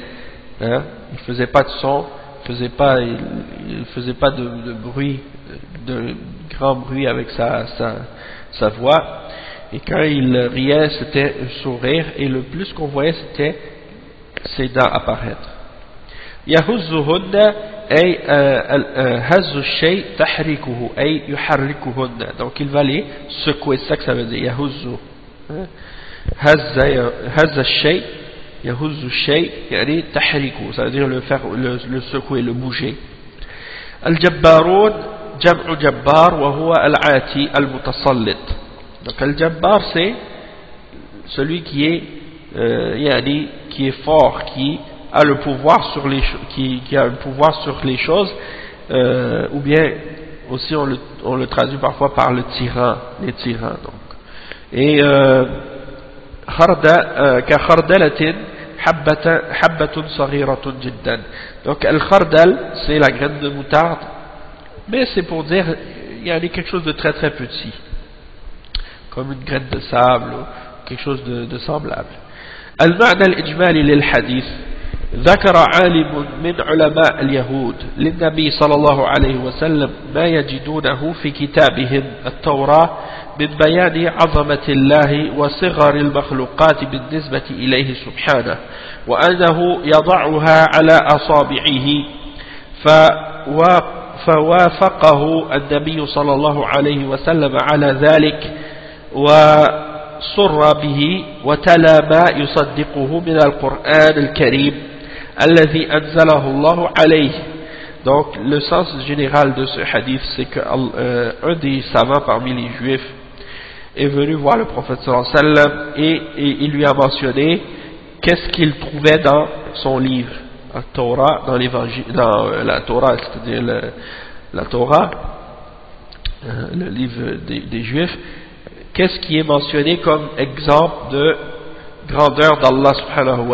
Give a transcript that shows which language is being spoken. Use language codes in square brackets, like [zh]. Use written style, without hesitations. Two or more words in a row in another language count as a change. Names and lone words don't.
[fr] Hein? Il faisait pas de son, il faisait pas de bruit, de grand bruit avec sa voix. Et quand il riait, c'était un sourire, et le plus qu'on voyait, c'était ses dents apparaître. [ar] يهزهن أي هز شيء تحريكه أي يحركهن. [fr] Donc il va les secouer, c'est ça que ça veut dire, [ar] yahuzzu. هز شيء، يهز شيء، يعني تحريك, [fr] ça veut dire le secouer, le bouger. [ar] الجبارون جمع جبار وهو العاتي المتسلط. [fr] Donc al-Jabbar c'est celui qui est fort, qui a le pouvoir sur les qui a un pouvoir sur les choses, ou bien aussi on le traduit parfois par le tyran, les tyrans. Donc et [ar] كخردلة حبة صغيرة جدا. [fr] Donc al-khardal c'est la graine de moutarde, mais c'est pour dire il y a quelque chose de très très petit, comme une graine de sable ou quelque chose de semblable. [ar] المعنى الإجمالي للحديث: ذكر عالم من علماء اليهود للنبي صلى الله عليه وسلم ما يجدونه في كتابهم التوراة من بيان عظمة الله وصغر المخلوقات بالنسبة إليه سبحانه، وأنه يضعها على أصابعه، فوافقه النبي صلى الله عليه وسلم على ذلك وسر به وتلا ما يصدقه من القرآن الكريم الذي أنزله الله عليه. [fr] Donc le sens général de ce hadith, c'est qu'un des savants parmi les juifs est venu voir le prophète [ar] صلى الله عليه وسلم [fr] et il lui a mentionné qu'est-ce qu'il trouvait dans son livre, la Torah, dans l'évangile, dans la Torah, c'est-à-dire la Torah, le livre des juifs, qu'est-ce qui est mentionné comme exemple de grandeur d'Allah subhanahu